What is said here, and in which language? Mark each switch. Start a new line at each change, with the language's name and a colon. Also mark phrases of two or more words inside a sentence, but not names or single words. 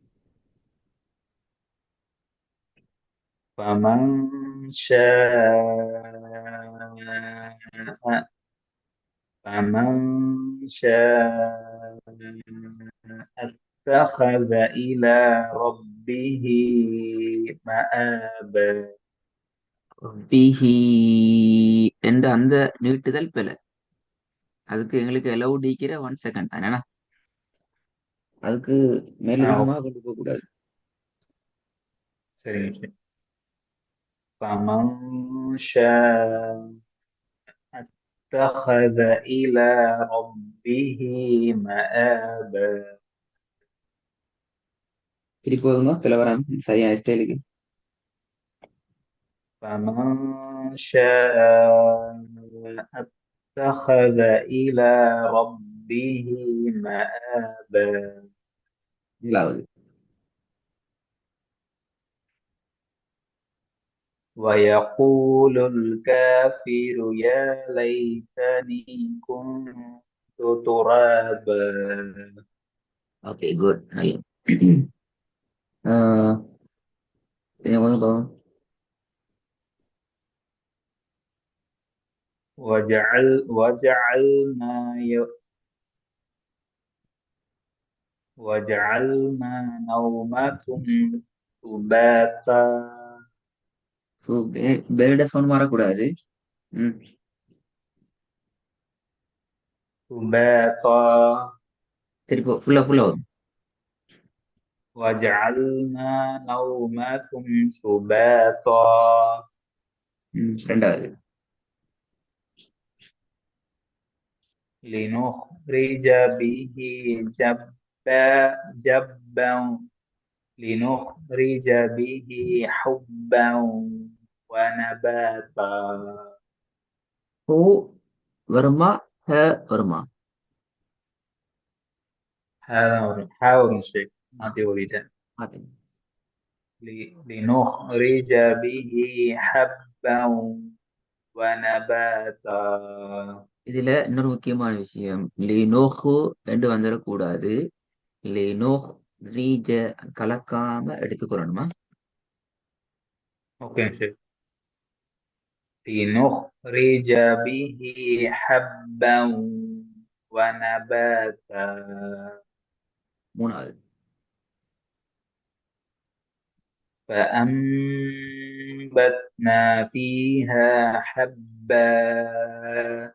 Arabic: فمن شاء فمن شاء اتخذ إلى ربه مآبا.
Tamil: பிஹி என்ற அந்த நீட்டுதல் பிழை. அதுக்கு எங்களுக்கு அலௌட் இருக்கிற 1 செகண்ட் தானே. அதுக்கு மேலதிகமாக ஓகே, கொண்டு போக கூடாது. சரிங்க சரி.
Arabic: فمن شاء اتخذ إلى ربه مآبا.
Tamil: திருப்பி வருங்க, பிழை வராம சரியான ஸ்டைலுக்கு.
Arabic: فمن شاء اتخذ إلى ربه مآبا.
Tamil: ஏழாவது.
Arabic: ويقول الكافر يا ليتني كنت ترابا.
English: okay, good.
Tamil: நல்ல. ஆஹ் இதை வந்து பாப்போம்.
Arabic: وجعلنا وجعلنا نومكم سباتا
Tamil: ஸோ பேர்ட சவுண்ட் மாறக்கூடாது. ம்.
Arabic: سباتا
Tamil: திருப்பி ஃபுல்லா வரும்.
Arabic: وجعلنا نومكم سباتا
Tamil: ரெண்டாவது.
Arabic: لنخرج به جبا لنخرج به حبا ونباتا
Tamil: ஹோ வருமா, ஹ வருமா? هذا ஒரு mistake மாத்தி ஓடிட்டேன் மாத்துங்க.
Arabic: لنخرج به حبا ونباتا
Tamil: இதுல இன்னொரு முக்கியமான விஷயம், லினோஹு என்று வந்துடக்கூடாது. லினோஹ் ரீஜ கலக்காம எடுத்துக்கிறோமா?
Arabic: اوكي ماشي لنخرج به حبا ونباتا
Tamil: மூணாவது.
Arabic: فأنبتنا فيها حبا